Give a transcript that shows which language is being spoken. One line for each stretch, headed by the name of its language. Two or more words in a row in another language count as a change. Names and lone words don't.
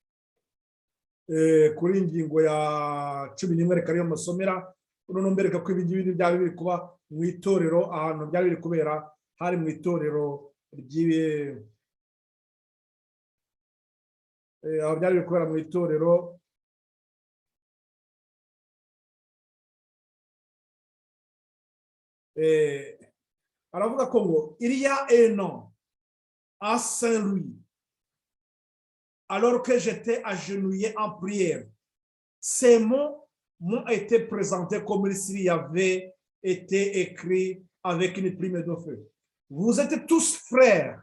Kinyarwanda: kuri ingingo ya 11 reka rero masomera uno mbereka ko ibingibi byari biri kuba mu itorero ahantu byari biri kubera hari mu itorero ry'ibe byari biri kubera mu itorero aravuga ko ngo
French: il y a un an à Saint-Louis, alors que j'étais agenouillé en prière, ces mots m'ont été présentés comme s'il y avait été écrit avec une plume de feu. Vous êtes tous frères.